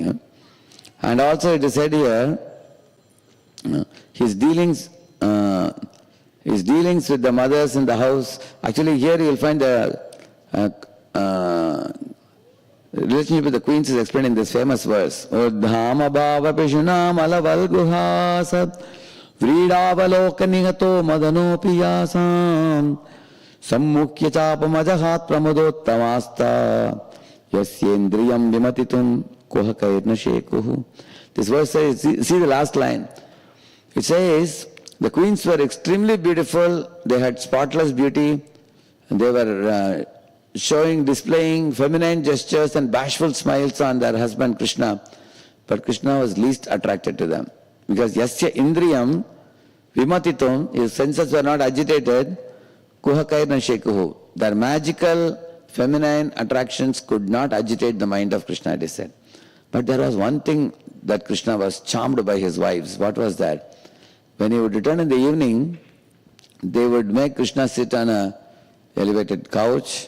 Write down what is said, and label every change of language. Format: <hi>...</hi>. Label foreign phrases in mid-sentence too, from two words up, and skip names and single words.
<en>And also it is said here, his dealings with the mothers in the house. Actually here you will find the relationship with the queens is explained in this famous verse.</en> <sa>Udhama bhava pishunam alavalguhasat Vridavalokanihato madanopi yasam Sammukya chapamajahat pramodottamasta Yasyendriyam vimatitum kuhakairna shekuhu.</sa> <en>This verse says, see the last line. It says, the queens were extremely beautiful, they had spotless beauty, and they were displaying feminine gestures and bashful smiles on their husband Krishna. But Krishna was least attracted to them.</en> <sa>Because yasya indriyam vimatitum,</sa> <en>his senses were not agitated,</en> <sa>kuhakairna shekuhu.</sa> <en>Their magical feminine attractions could not agitate the mind of Krishna, it is said. But there was one thing that Krishna was charmed by his wives. What was that? When he would return in the evening, they would make Krishna sit on a elevated couch.</en>